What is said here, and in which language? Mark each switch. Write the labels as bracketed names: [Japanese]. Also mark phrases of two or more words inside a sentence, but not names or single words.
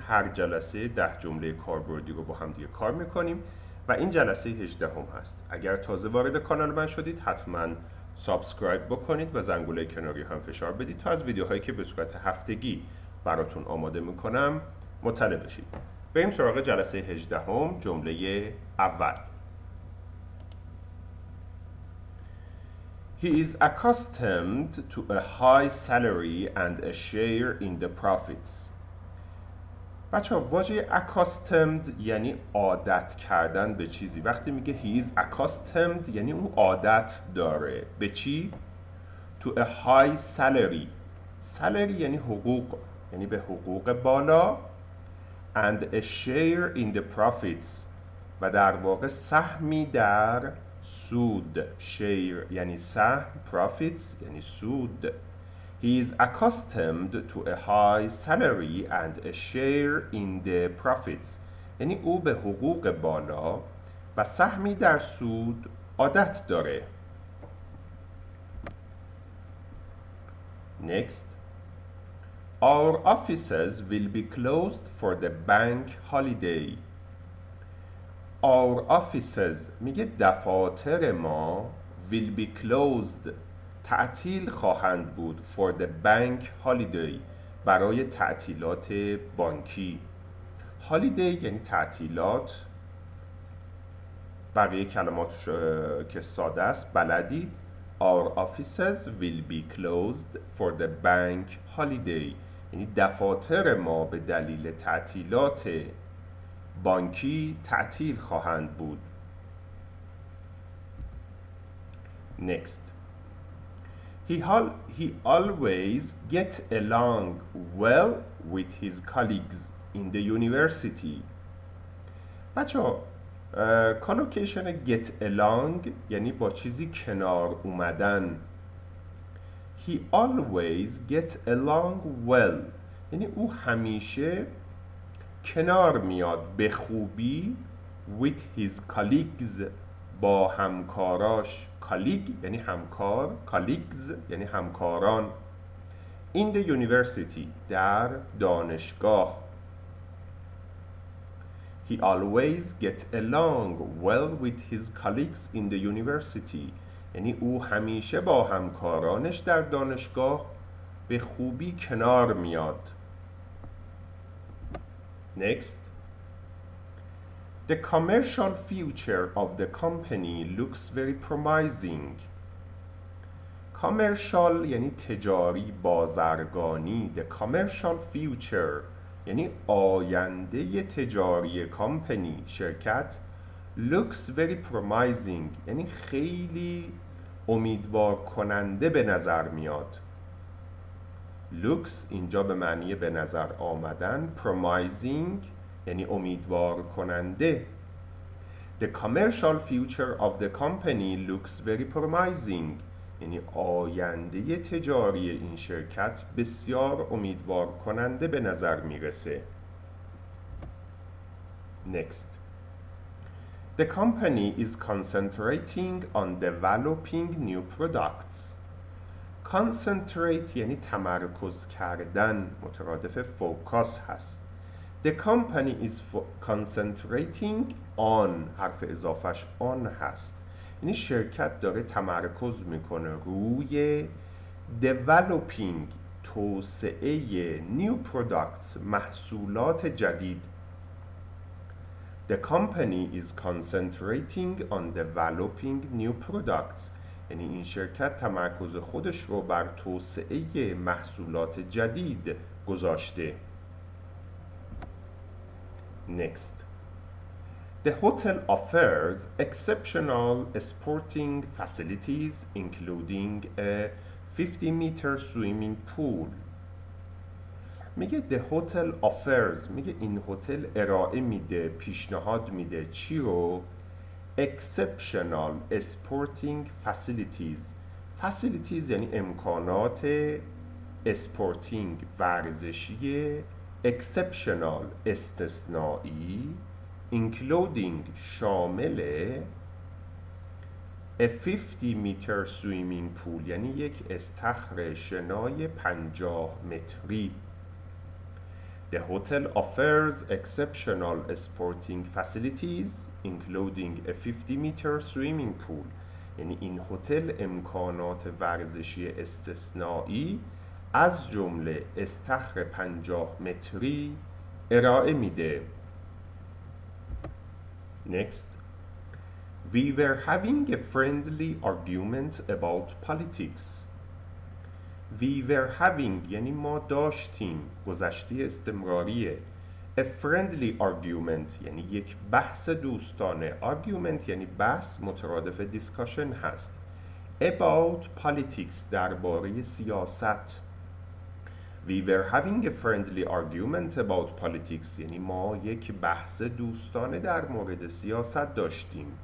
[Persian] هر جلسه 10 جمله کاربردی رو با هم دیگه کار میکنیم و این جلسه 18 هم هست. اگر تازه وارد کانال من شدید حتما سابسکرایب بکنید و زنگوله کناری هم فشار بدید تا از ویدیوهایی که به صورت هفتگی براتون آماده میکنم مطلع بشید. بریم سراغ جلسه 18 هم. جمله اول: [English] He is accustomed to a high salary and a share in the profits. [Persian] بچه ها، واژه accustomed یعنی عادت کردن به چیزی. وقتی میگه [English] he is accustomed [Persian] یعنی اون عادت داره به چی؟ [English] To a high salary. [Persian] salary یعنی حقوق، یعنی به حقوق بالا. [English] and a share in the profits [Persian] و در واقع سهمی در سود. share یعنی سهم، profits یعنی سود. [English] He is accustomed to a high salary and a share in the profits [Persian] یعنی او به حقوق بالا و سهمی در سود عادت داره. [English] Next. Our offices will be closed for the bank holiday. Our offices [Persian] میگه دفاتر ما [English] will be closed [Persian] تعطیل خواهند بود [English] for the bank holiday [Persian] برای تعطیلات بانکی. holiday یعنی تعطیلات. بقیه کلمات که ساده است بلدید. [English] Our offices will be closed for the bank holiday [Persian] یعنی دفاتر ما به دلیل تعطیلات بانکی تعطیل خواهند بود. [English] Next. He always get along well with his colleagues in the university. [Persian] بچه ها، کالوکیشن [English] get along [Persian] یعنی با چیزی کنار اومدن. [English] He always get along well [Persian] یعنی او همیشه کنار میاد به خوبی [English] with his colleagues [Persian] با همکاراش. colleague یعنی همکار، colleagues یعنی همکاران. [English] in the university [Persian] در دانشگاه. [English] He always get along well with his colleagues in the university [Persian] یعنی او همیشه با همکارانش در دانشگاه به خوبی کنار میاد. [English] Next. The commercial future of the company looks very promising. [Persian] commercial یعنی تجاری، بازرگانی. [English] The commercial future [Persian] یعنی آینده تجاری کامپنی، شرکت. [English] looks very promising [Persian] یعنی خیلی امیدوار کننده به نظر میاد. looks اینجا به معنی به نظر آمدن. promising یعنی امیدوار کننده. [English] The commercial future of the company looks very promising [Persian] یعنی آینده تجاری این شرکت بسیار امیدوار کننده به نظر میرسه. [English] Next. The company is concentrating on developing new products. [Persian] concentrate یعنی تمرکز کردن، مترادف focus هست. [English] The company is concentrating on [Persian] حرف اضافش on هست یعنی شرکت داره تمرکز میکنه روی developing توسعه [English] new products [Persian] محصولات جدید. [English] The company is concentrating on developing new products [Persian] یعنی این شرکت تمرکز خودش رو بر توسعه محصولات جدید گذاشته. [English] Next. The hotel offers exceptional sporting facilities including a 50-meter swimming pool. [Persian] میگه [English] the hotel offers [Persian] میگه این هتل ارائه میده، پیشنهاد میده چی رو؟ [English] exceptional sporting facilities. [Persian] facilities یعنی امکانات sporting ورزشی. exceptional استثنایی including شامل [English] a 50 meter swimming pool [Persian] یعنی یک استخر شنای 50 متری. [English] The hotel offers exceptional sporting facilities including a 50 meter swimming pool [Persian] یعنی این هتل امکانات ورزشی استثنایی از جمله استخر 50 متری ارائه میده. [English] Next. We were having a friendly argument about politics. We were having [Persian] یعنی ما داشتیم، گذشته استمراریه. [English] A friendly argument [Persian] یعنی یک بحث دوستانه. Argument یعنی بحث، مترادف discussion هست. [English] About politics [Persian] درباره سیاست. [English] We were having a friendly argument about politics [Persian] یعنی ما یک بحث دوستانه در مورد سیاست داشتیم.